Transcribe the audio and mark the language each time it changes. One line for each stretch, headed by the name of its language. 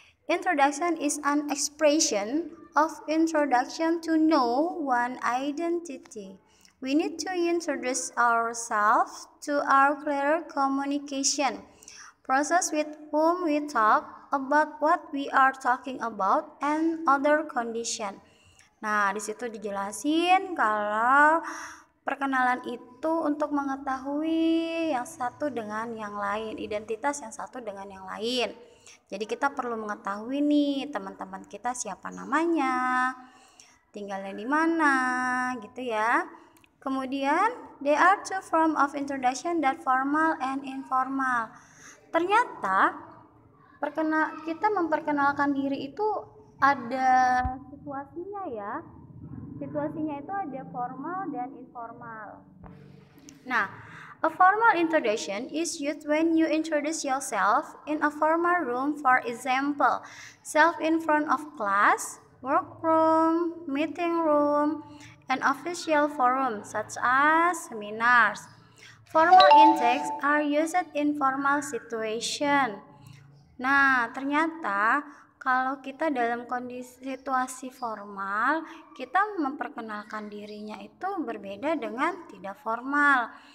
English: Introduction is an expression of introduction to know one identity. We need to introduce ourselves to our clear communication process with whom we talk about what we are talking about and other condition.
Indonesian: Nah, di situ dijelasin kalau perkenalan itu untuk mengetahui yang satu dengan yang lain, identitas yang satu dengan yang lain. Jadi kita perlu mengetahui nih teman-teman kita siapa namanya, tinggalnya di mana, gitu ya. Kemudian,
English: there are two forms of introduction, that formal and informal.
Indonesian: Ternyata kita memperkenalkan diri itu ada situasinya ya. Situasinya itu ada formal dan informal.
English: Nah, a formal introduction is used when you introduce yourself in a formal room, for example, self in front of class, workroom, meeting room, and official forum such as seminars. Formal intakes are used in formal situation.
Indonesian: Nah, ternyata kalau kita dalam kondisi situasi formal, kita memperkenalkan dirinya itu berbeda dengan tidak formal.